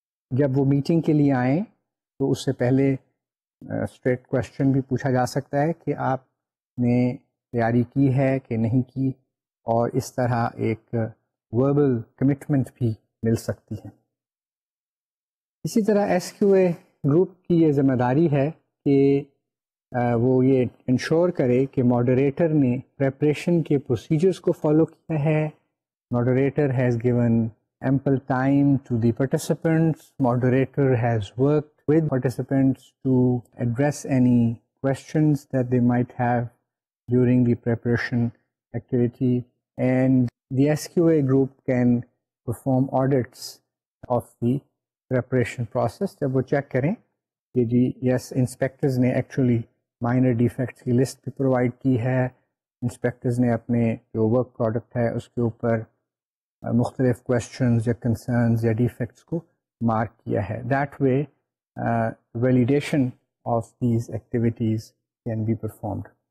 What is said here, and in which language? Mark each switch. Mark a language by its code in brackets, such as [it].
[ur] جب وہ میٹنگ کے لیے آئیں تو اس سے پہلے اسٹریٹ کویشچن بھی پوچھا جا سکتا ہے کہ آپ نے تیاری کی ہے کہ نہیں کی, اور اس طرح ایک وربل کمٹمنٹ بھی مل سکتی ہے. اسی طرح ایس کیو اے گروپ کی یہ ذمہ داری ہے کہ وہ یہ انشور کرے کہ ماڈریٹر نے پریپریشن کے پروسیجرز کو فالو کیا ہے. [en] Moderator has given ample time to the participants. Moderator has worked with participants to address any questions that they might have during the preparation activity, and the SQA group can perform audits of the preparation process. [ur] جب وہ check کریں کہ جی یس inspectors نے actually minor defects کی list بھی provide کی ہے, inspectors نے اپنے جو ورک پروڈکٹ ہے اس کے اوپر مختلف کویشچنز یا کنسرنز یا ڈیفیکٹس کو مارک کیا ہے. [en] That way validation of these activities can be performed.